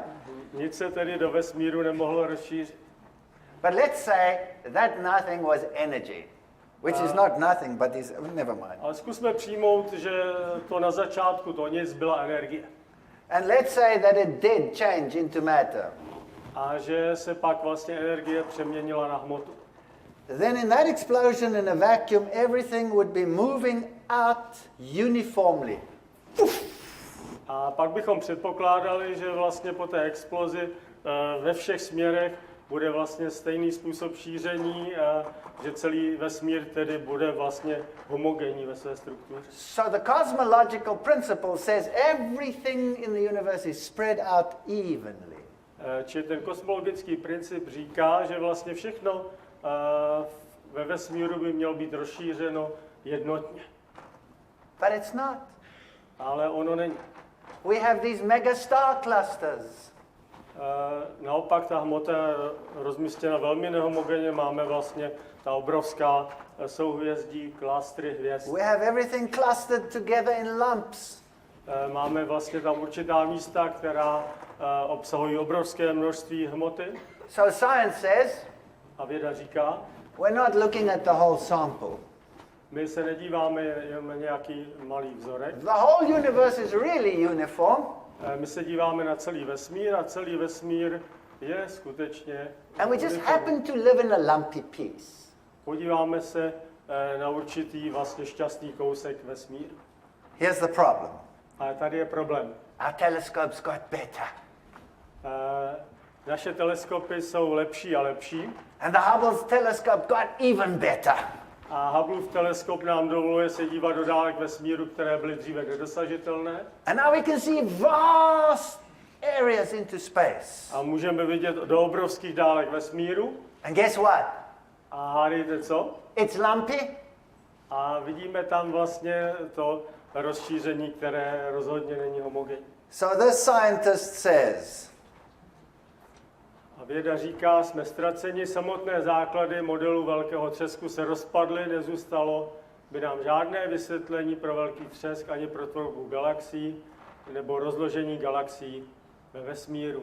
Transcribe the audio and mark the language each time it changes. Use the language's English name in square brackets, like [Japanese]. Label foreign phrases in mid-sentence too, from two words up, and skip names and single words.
[Czech] nic se tedy do vesmíru nemohlo rozšířit. [English] But let's say that nothing was energy, which is not nothing, but is, never mind. [Czech] Ale zkusme přijmout, že to na začátku to nic byla energie. [English] And let's say that it did change into matter. [Czech] A že se pak vlastně energie přeměnila na hmotu. [English] Then in that explosion in a vacuum, everything would be moving out uniformly. [Czech] A pak bychom předpokládali, že vlastně po té explozi ve všech směrech bude vlastně stejný způsob šíření, že celý vesmír tedy bude vlastně homogenní ve své struktuře. [English] So the cosmological principle says everything in the universe is spread out evenly. [Czech] Čili ten kosmologický princip říká, že vlastně všechno ve vesmíru by mělo být rozšířeno jednotně. [English] But it's not. [Czech] Ale ono není. [English] We have these megastar clusters. [Czech] Naopak ta hmota je rozmístěna velmi nehomogenně. Máme vlastně ta obrovská souhvězdí, klastry hvězd. [English] We have everything clustered together in lumps. [Czech] Máme vlastně tam určitá místa, která obsahují obrovské množství hmoty. [English] So science says, [Czech] A věda říká, [English] we're not looking at the whole sample. [Czech] my se nedíváme jen na nějaký malý vzorek. [English] The whole universe is really uniform. [Czech] My se díváme na celý vesmír a celý vesmír je skutečně [English] And we just happen to live in a lumpy piece. [Czech] Podíváme se na určitý vlastně šťastný kousek vesmíru. [English] Here's the problem. [Czech] A tady je problém. [English] Our telescopes got better. [Czech] Naše teleskopy jsou lepší a lepší. [English] And the Hubble's telescope got even better. [Czech] A Hubbleův teleskop nám dovoluje se dívat do dálek vesmíru, které byly dříve nedosažitelné. [English] And now we can see vast areas into space. [Czech] A můžeme vidět do obrovských dálek vesmíru. [English] And guess what? [Czech] A hádejte co? [English] It's lumpy. [Czech] A vidíme tam vlastně to rozšíření, které rozhodně není homogenní. [English] So this scientist says, [Czech] A věda říká, jsme ztraceni, samotné základy modelu velkého třesku se rozpadly, nezůstalo by nám žádné vysvětlení pro velký třesk ani pro tvorbu galaxií nebo rozložení galaxií ve vesmíru.